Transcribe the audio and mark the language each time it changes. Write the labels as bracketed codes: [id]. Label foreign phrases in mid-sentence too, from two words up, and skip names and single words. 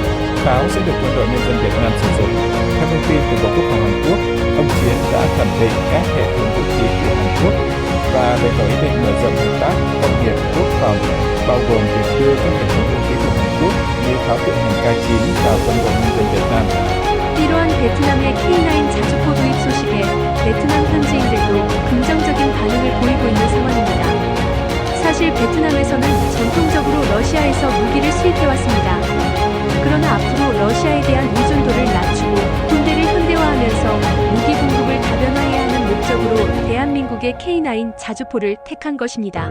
[vi] Pháo sẽ được Quân đội Nhân dân Việt Nam sử dụng. Theo thông tin từ Bộ Quốc phòng Hàn Quốc, ông Chiến đã thẩm định các hệ thống vũ khí của Hàn Quốc và bày tỏ ý định mở rộng hợp tác công nghiệp quốc phòng, bao gồm việc đưa các hệ thống vũ khí của Hàn Quốc như pháo tự hành K9 vào Quân đội Nhân dân Việt Nam. [ko] 이러한 베트남의 K9 자주포 도입 소식에 베트남 현지인들도 긍정적인 반응을 보이고 있는 상황입니다. 사실 베트남에서는 전통적으로 러시아에서 무기를 수입해왔습니다. 그러나 앞으로 러시아에 대한 의존도를 낮추고 군대를 현대화하면서 무기 공급을 다변화해야 하는 목적으로 대한민국의 K9 자주포를 택한 것입니다.